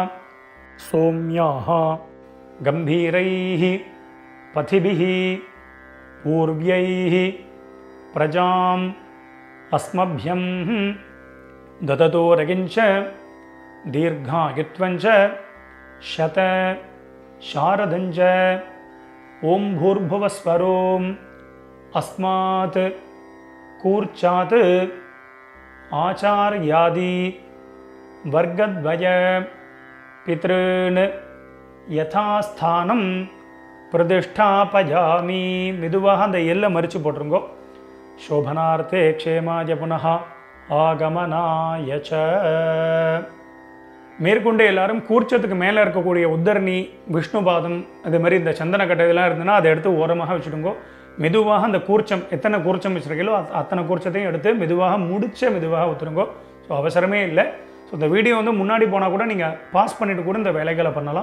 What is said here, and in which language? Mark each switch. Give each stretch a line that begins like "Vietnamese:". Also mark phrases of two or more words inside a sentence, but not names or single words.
Sanskrit: सौम्याः गम्भीरैः पथिभिः पूर्व्यैः प्रजाम् अस्मभ्यम् ददतो रयिं च दीर्घायुत्वञ्च शत शारदञ्च ओम भूर्भुवस्वरोम अस्मात् कूर्चात् आचार्यादि वर्गद्वय पितॄन् यथास्थानं प्रतिष्ठापयामि
Tamil: மெதுவாக அந்த எல்லை மறிச்சு போட்டுருங்கோ
Sanskrit: शोभनार्थे क्षेमाय पुनः आगमनाय च
Tamil: மேற்கொண்டு எல்லாரும் கூர்ச்சத்துக்கு மேலே இருக்கக்கூடிய உத்தரணி, விஷ்ணுபாதம், அது மாதிரி இந்த சந்தன கட்டை இதெல்லாம் இருந்ததுன்னா அதை எடுத்து ஓரமாக வச்சுடுங்கோ. மெதுவாக அந்த கூர்ச்சம், எத்தனை கூர்ச்சம் வச்சுருக்கீங்களோ அத்தனை கூர்ச்சத்தையும் எடுத்து மெதுவாக மெதுவாக ஊற்றுருங்கோ. ஸோ அவசரமே இல்லை. ஸோ இந்த வீடியோ வந்து முன்னாடி போனால் கூட நீங்கள் பாஸ் பண்ணிவிட்டு கூட இந்த வேலைகளை பண்ணலாம்.